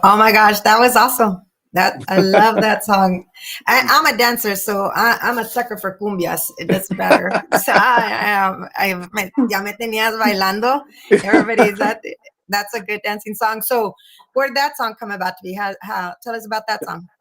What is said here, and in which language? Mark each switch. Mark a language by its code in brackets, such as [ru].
[en] Oh my gosh, that was awesome. That I love that song. I'm a dancer, so I'm a sucker for cumbias. It doesn't matter. [es] So ya me tenías bailando. [en] Everybody's that's a good dancing song. So where'd that song come about to be? How tell us about that song.